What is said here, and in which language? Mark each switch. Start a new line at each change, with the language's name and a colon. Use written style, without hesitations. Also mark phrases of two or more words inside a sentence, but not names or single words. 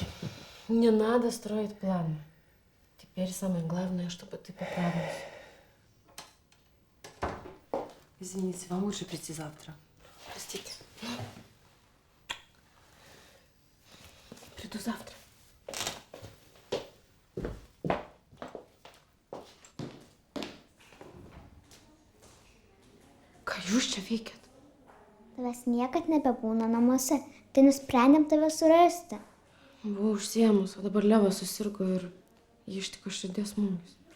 Russian: Не надо строить планы. Теперь самое главное, чтобы ты поправился. Извините, вам лучше прийти завтра. Простите. Приду завтра.
Lithuanian: Ką jūs čia veikiat? Tavęs niekad nebebūna namuose. Tai nusprendėm tave surasti. Buvau užsiemus, o dabar Levas susirgo ir jį ištiko širdies smūgis.